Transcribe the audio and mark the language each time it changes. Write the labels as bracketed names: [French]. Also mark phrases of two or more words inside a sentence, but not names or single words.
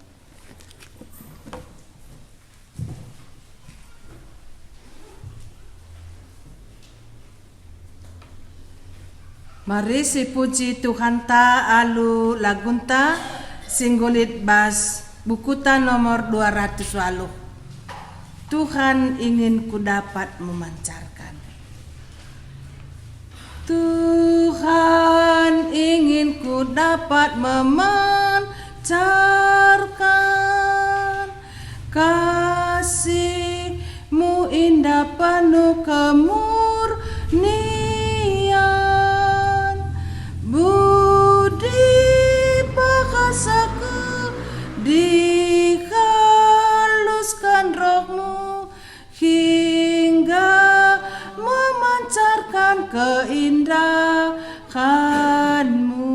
[Batak Karo] Mari si puji Tuhan ta alu lagunta singgulit bas bukuta nomor 200 [Indonesian] Tuhan ingin ku dapat memancarkan Tuhan ingin ku dapat memancarkan kasih-Mu indah penuh kemurnian budi bahasaku dihaluskan roh-Mu hingga memancarkan keindahan-Mu.